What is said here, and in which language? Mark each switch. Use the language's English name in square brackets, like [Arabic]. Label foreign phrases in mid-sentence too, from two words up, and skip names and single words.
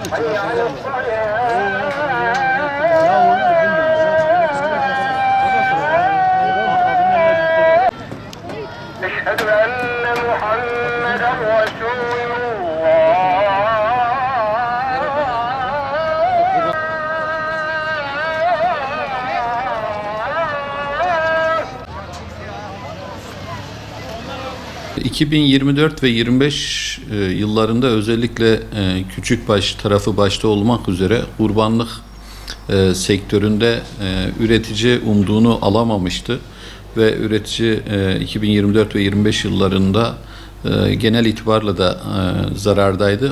[Arabic] حي على الصلاة أشهد أن محمدا رسول الله. [Turkish] 2024 ve 25 yıllarında özellikle küçükbaş tarafı başta olmak üzere kurbanlık sektöründe üretici umduğunu alamamıştı ve üretici 2024 ve 25 yıllarında genel itibarla da zarardaydı.